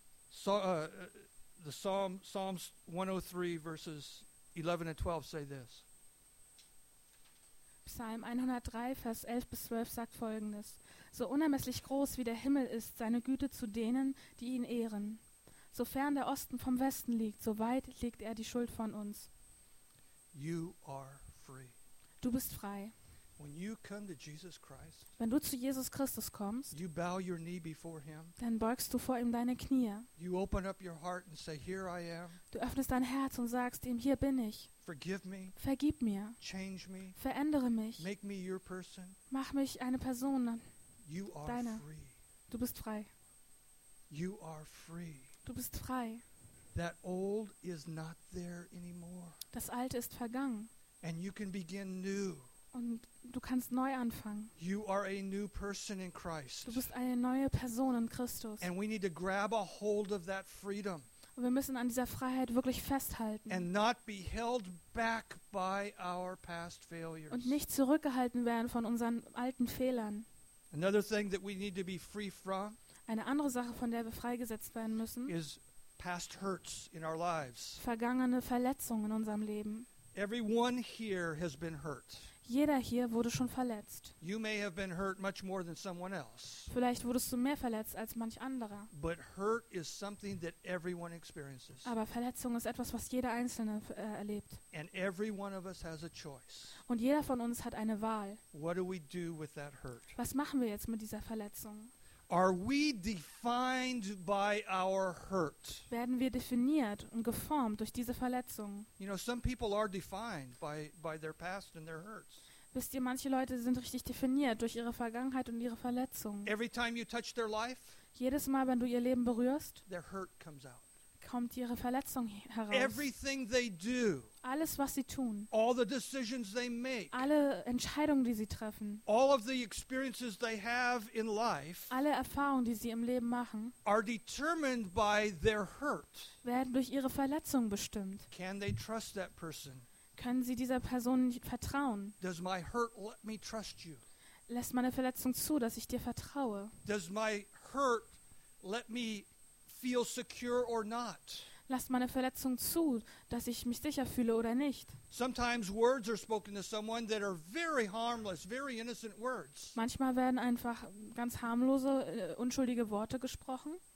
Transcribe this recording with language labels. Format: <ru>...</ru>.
<en>So, the Psalms 103 verses 11 and 12 say this.</en> <de>Psalm 103, Vers 11 bis 12 sagt Folgendes. So unermesslich groß wie der Himmel ist seine Güte zu denen, die ihn ehren. So fern der Osten vom Westen liegt, so weit legt er die Schuld von uns.</de> <en>You are free.</en> <de>Du bist frei.</de> <en>When you come to Jesus Christ,</en> <de>wenn du zu Jesus Christus kommst,</de> <en>you bow your knee before him,</en> <de>dann beugst du vor ihm deine Knie.</de> <en>You open up your heart and say, here I am.</en> <de>Du öffnest dein Herz und sagst ihm, hier bin ich.</de> <en>Forgive me.</en> <de>Vergib mir.</de> <en>Change me.</en> <de>Verändere mich.</de> <en>Make me your person.</en> <de>Mach mich eine Person.</de> <en>You are</en> <de>deine.</de> <en>Free.</en> <de>Du bist frei.</de> <en>You are free.</en> <de>Du bist frei.</de> <en>That old is not there anymore.</en> <de>Das Alte ist vergangen.</de> <en>And you can begin new.</en> <de>Und du kannst neu anfangen.</de> <en>You are a new person in Christ.</en> <de>Du bist eine neue Person in Christus.</de> <en>And we need to grab a hold of that freedom.</en> <de>Und wir müssen an dieser Freiheit wirklich festhalten.</de> <en>And not be held back by our past failures.</en> <de>Und nicht zurückgehalten werden von unseren alten Fehlern.</de> <en>Another thing that we need to be free from,</en> <de>eine andere Sache, von der wir freigesetzt werden müssen,</de> <en>is past hurts in our lives.</en> <de>Vergangene Verletzungen in unserem Leben.</de> <en>Everyone here has been hurt.</en> <de>Jeder hier wurde schon verletzt.</de> <en>You may have been hurt much more than someone else.</en> <de>Vielleicht wurdest du mehr verletzt als manch anderer.</de> <en>But hurt is something that everyone experiences.</en> <de>Aber Verletzung ist etwas, was jeder Einzelne erlebt.</de> <en>And every one of us has a choice.</en> <de>Und jeder von uns hat eine Wahl.</de> <en>What do we do with that hurt?</en> <de>Was machen wir jetzt mit dieser Verletzung?</de> <en>Are we defined by our hurt?</en> <de>Werden wir definiert und geformt durch diese Verletzung?</de> <en>You know, some people are defined by their past and their hurts.</en> <de>Wisst ihr, manche Leute sind richtig definiert durch ihre Vergangenheit und ihre Verletzung.</de> <en>Every time you touch their life,</en> <de>jedes Mal, wenn du ihr Leben berührst,</de> <en>their hurt comes out.</en> <de>Kommt ihre Verletzung heraus.</de> <en>Everything they do,</en> <de>alles, was sie tun,</de> <en>all the decisions they make,</en> <de>alle Entscheidungen, die sie treffen,</de> <en>all of the experiences they have in life,</en> <de>alle Erfahrungen, die sie im Leben machen,</de> <en>are determined by their hurt,</en> <de>werden durch ihre Verletzung bestimmt.</de> <en>Can they trust that person?</en> <de>Können sie dieser Person nicht vertrauen?</de> <en>Does my hurt let me trust you?</en> <de>Lässt meine Verletzung zu, dass ich dir vertraue?</de> <en>Does my hurt let me feel secure or not?</en> <de>Lasst meine Verletzung zu, dass ich mich sicher fühle oder nicht.</de> <en>Sometimes words are spoken to someone that are very harmless, very innocent words.</en> <de>Manchmal werden einfach ganz harmlose, unschuldige Worte gesprochen.</de>